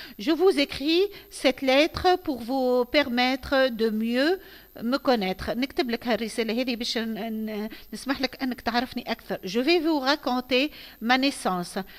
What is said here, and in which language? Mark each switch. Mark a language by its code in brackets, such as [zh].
[fr] Je vous écris cette lettre pour vous permettre de mieux me connaître. [ar] نكتب لك هالرسالة هذه باش نسمح لك أنك تعرفني أكثر. [fr] Je vais vous raconter ma naissance.